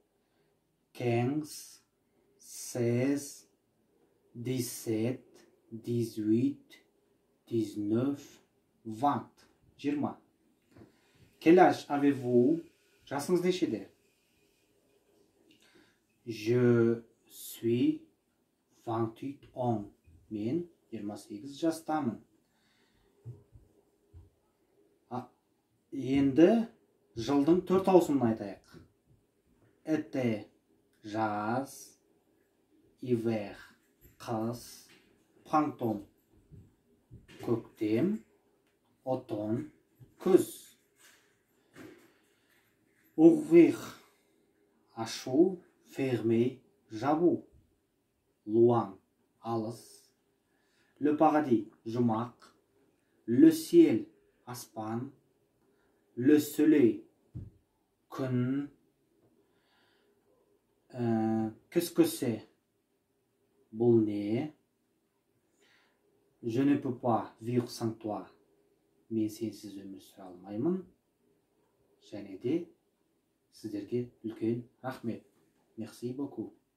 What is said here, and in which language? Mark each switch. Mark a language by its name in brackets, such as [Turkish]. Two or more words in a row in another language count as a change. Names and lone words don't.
[Kazakh] 15, 16, 17, 18, 19, 20. 20. [French] Quel âge avez-vous? [Kazakh] Жасыңыз нешеде? [French] Je suis 28 ans. [Kazakh] Мен 28 жастамын. Енді жылдың 4 ауысымын айтайық. [French] Été, жаз, hiver, қыс, printemps, көктем, automne, күз. Ouvrir, ашу, fermer, жабу. Loin, алыс. Le paradis, жұмақ. Le ciel, аспан. Le soleil, күн. Qu'est-ce que c'est? [Kazakh] Бұл не? [French] Je ne peux pas vivre sans toi. [Kazakh] Мен сенсіз өмір сүре алмаймын. Және де сіздерге үлкен рахмет. [French] Merci beaucoup.